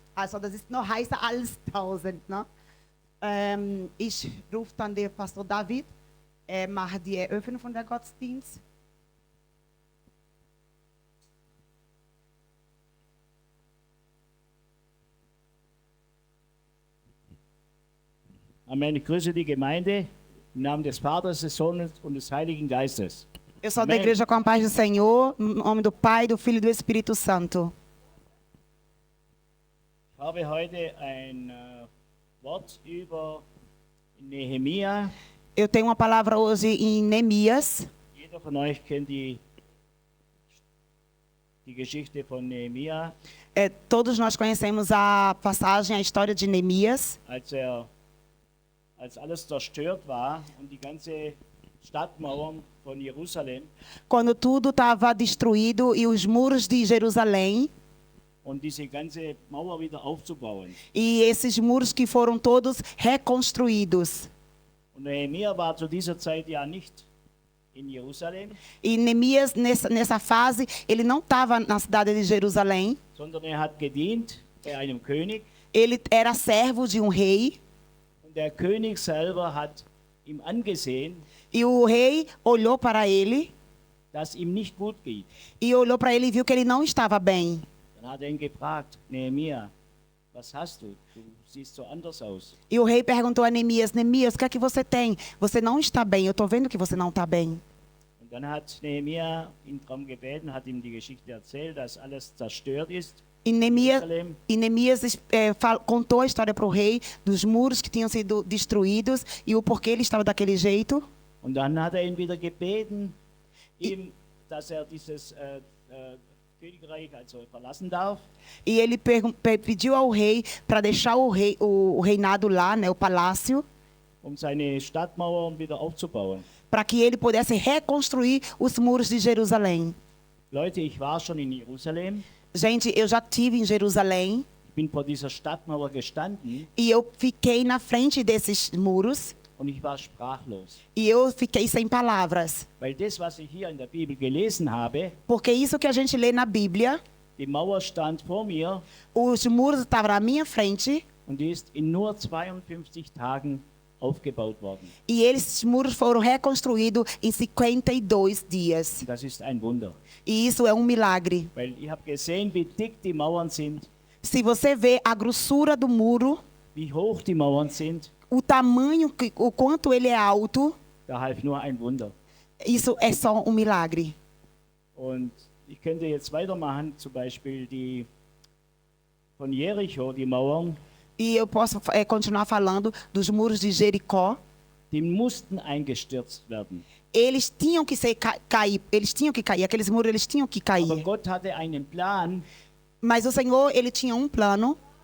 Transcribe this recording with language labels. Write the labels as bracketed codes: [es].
[de] Also das ist noch heißer als 1000, ne? Ich rufe dann den Pastor David, er macht die Eröffnung von der Gottesdienst. Amen. Ich grüße die Gemeinde im Namen des Vaters, des Sohnes und des Heiligen Geistes. [pt] Eu sou da Amém. igreja com a paz do Senhor, em nome do Pai, do Filho e do Espírito Santo. [de] Ich habe heute ein Wort über Nehemia. [pt] Eu tenho uma palavra hoje em Neemias. [de] Jeder von euch kennt die Geschichte von Nehemia, [pt] Todos nós conhecemos a passagem, a história de Neemias. [de] als alles zerstört war und die ganze Stadtmauern von Jerusalem [pt] Quando tudo estava destruído e os muros de Jerusalém, [de] und diese ganze Mauer wieder aufzubauen. [pt] e esses muros que foram todos reconstruídos. [de] Und Nehemia war zu dieser Zeit ja nicht in Jerusalem, [pt] E Neemias, nessa fase, ele não estava na cidade de Jerusalém. [de] sondern er hat gedient bei einem König. [pt] Ele era servo de um rei. [de] Und der König selber hat ihm angesehen, [pt] E o rei olhou para ele [de] dass ihm nicht gut geht. [pt] e olhou para ele e viu que ele não estava bem. [de] Dann hat er ihn gefragt, Nehemia, was hast du? Du siehst so anders aus. [pt] E o rei perguntou a Neemias: Neemias, o que é que você tem? Você não está bem, eu estou vendo que você não está bem. [de] Und dann hat Nehemia ihn darum gebeten, hat ihm die Geschichte erzählt, dass alles zerstört ist. [pt] E Neemias, [de] Jerusalem. [pt] contou a história para o rei dos muros que tinham sido destruídos e o porquê ele estava daquele jeito. [de] Und dann hat er ihn wieder gebeten, ihm, dass er dieses Königreich also verlassen darf. [pt] E ele pediu ao rei para deixar o reinado lá, né, o palácio, [de] Seine Stadtmauern wieder aufzubauen. [pt] para que ele pudesse reconstruir os muros de Jerusalém. [de] Leute, ich war schon in Jerusalem. [pt] Gente, eu já estive em Jerusalém [de] Ich bin vor dieser Stadtmauer gestanden [pt] e eu fiquei na frente desses muros [de] und ich war sprachlos. [pt] e eu fiquei sem palavras. [de] Weil das, was ich hier in der Bibel gelesen habe, [pt] Porque isso que a gente lê na Bíblia, [de] die Mauer stand vor mir [pt] os muros estavam na minha frente [de] und die ist in nur 52 Tagen aufgebaut worden. [pt] e esses muros foram reconstruídos em 52 dias. [de] Und das ist ein Wunder. [pt] E isso é um milagre. [de] Weil ich habe gesehen, wie dick die Mauern sind, [pt] Se você vê a grossura do muro, [de] wie hoch die Mauern sind, [pt] o tamanho, o quanto ele é alto, [de] da half nur ein Wunder. [pt] isso é só um milagre. [de] Und ich könnte jetzt weitermachen, zum Beispiel die von Jericho, die Mauern, [pt] E eu posso continuar falando dos muros de Jericó. [de] die mussten eingestürzt werden. [pt] Eles tinham que cair, eles tinham que cair, aqueles muros eles tinham que [de] Aber [pt] cair. [de] Gott hatte einen Plan [pt] Mas o Senhor, ele tinha um plano.